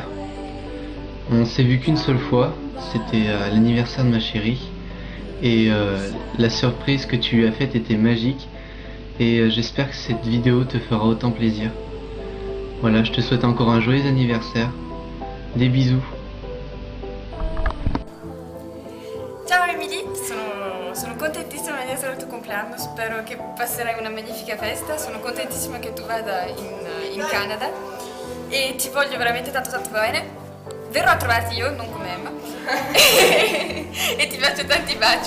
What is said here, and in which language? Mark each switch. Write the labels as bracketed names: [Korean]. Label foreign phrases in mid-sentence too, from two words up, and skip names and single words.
[French] On s'est vu qu'une seule fois, c'était l'anniversaire de ma chérie. Et la surprise que tu lui as faite était magique. Et j'espère que cette vidéo te fera autant plaisir. Voilà, je te souhaite encore un joyeux anniversaire. Des bisous. [Italian] Ciao Emily, sono contentissima di essere al tuo compleanno, spero che passerai una magnifica festa, sono contentissima che tu vada in Canada e ti voglio veramente tanto bene. Verrò a trovarti io, non come Emma, e ti faccio tanti baci.